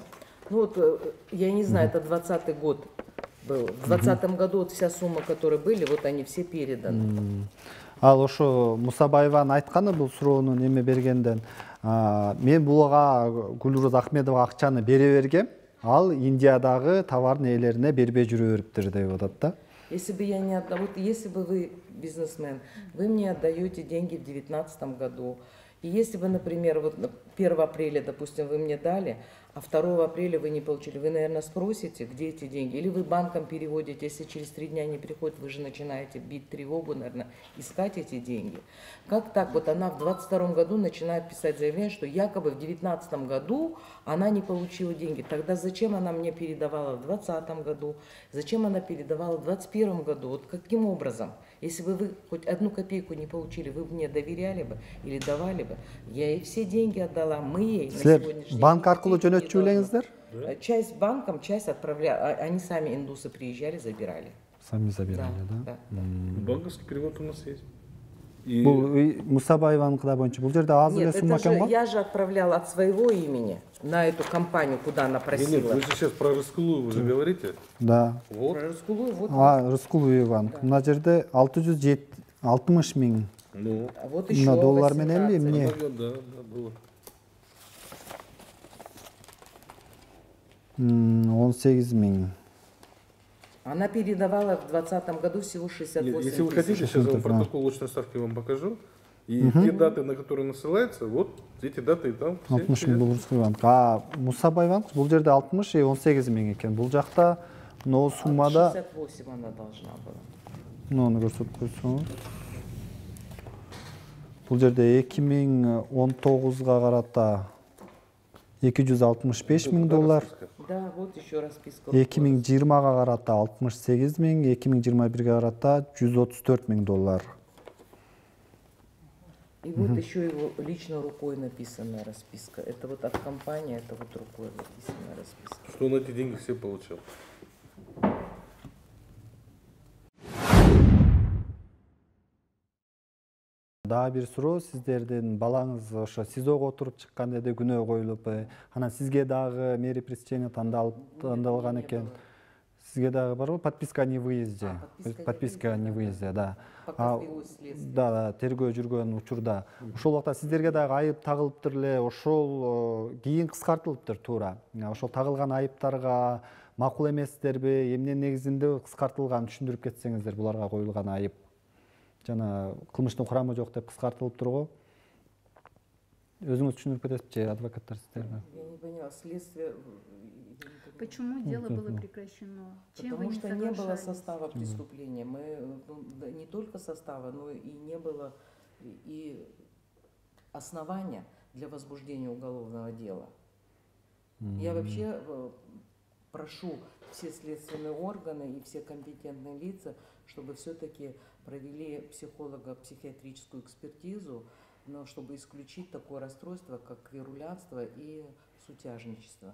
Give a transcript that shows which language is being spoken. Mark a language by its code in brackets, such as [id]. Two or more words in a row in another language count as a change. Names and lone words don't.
[ru] Ну вот, я не знаю, это 20-й год был. В 2020 году вот вся сумма, которые были, вот они все переданы. [ky] Ал ошо Мусабаеванын айтканы бул суроонун эме бергенден, мен буга Гүлүрүз Ахмедова акчаны бере бергем, ал Индиядагы товардын ээлерине бербей жүрө бериптир деп атат да. [ru] Если бы я не отдала, вот если бы вы бизнесмен, вы мне отдаете деньги в 2019 году, и если бы, например, вот 1 апреля, допустим, вы мне дали, а 2 апреля вы не получили. Вы, наверное, спросите, где эти деньги. Или вы банком переводите, если через 3 дня не приходит, вы же начинаете бить тревогу, наверное, искать эти деньги. Как так? Вот она в 22 году начинает писать заявление, что якобы в 19 году она не получила деньги. Тогда зачем она мне передавала в 20 году? Зачем она передавала в 21 году? Вот каким образом? Если бы вы хоть 1 копейку не получили, вы бы мне доверяли бы или давали бы. Я ей все деньги отдала, мы ей на сегодняшний день. [ky] Банк аркылуу жөнөтчү элеңиздер? [ru] Часть банком, часть отправляли. Они сами, индусы, приезжали, забирали. Сами забирали, да? Банковский перевод у нас есть. [ky] Бул Мусабаеваныкыда боюнча бул жерде аз эле [ru] Нет, сумма это же [ky] экен го? [ru] я же отправляла от своего имени на эту компанию, куда она Нет, просила. вы же сейчас про Рыскулу вы же говорите. Да. Вот. Про Рыскулу, вот. [ky] Рыскулов банк. Мына жерде 660 миң. [ru] Ну, Вот еще [ky] Мына доллар менен 18. эмне? [ru] да, было. [ky] 18 миң. [ru] Она передавала в 2020 году всего 68 Нет, если вы тысяч. хотите, сейчас я протокол очной ставки вам покажу. И те даты, на которые насылается, вот эти даты и там. все [ky] 60 миң [ru] есть. [ky] бул Рыскулов банк. Мусабай банк бул жерде 60 и 18 миң экен. Бул жакта но суммада [ru] 68 она должна была. [ky] муну көрсөтүп койсоңуз. Бул жерде 2019га карата 265 миң доллар. [ru] Да, вот еще расписка. [ky] 2020-га карата 68 миң, 2021-ге карата 134 миң доллар. [ru] И вот еще его лично рукой написанная расписка. Это вот от компании, это вот рукой написанная расписка. Что он эти деньги все получил. [ky] Дагы бир суроо, сиздердин балаңыз ошо СИЗОго отуруп чыккан деди, күнөө коюлуп, анан сизге дагы [ru] мэри пресечение [ky] тандалган экен. Сизге дагы барбы [ru] подписка о невыезде? Подписка о невыезде, да. [ky] Пока велось следствие. Да, тергөө жүргөн учурда. Ошол убакта сиздерге дагы айып тагылыптыр эле, ошол кийин кыскартылыптыр туура. Ошол тагылган айыптарга макул эмессиздерби, эмне негизинде кыскартылганын түшүндүрүп кетсеңиздер, буларга коюлган айып. Жана кылмыштын курамы жок деп кыскартылыптыр го. Өзүңүз түшүндүрүп кетесизби, адвокаттар сиздерге? [ru] Я не поняла, следствие... Почему дело было прекращено? Чем вы Потому что не было соглашались? состава преступления. Мы, да, не только состава, но и не было и основания для возбуждения уголовного дела. Я вообще прошу все следственные органы и все компетентные лица, чтобы все-таки провели психолого-психиатрическую экспертизу, но чтобы исключить такое расстройство, как кверулянство и сутяжничество.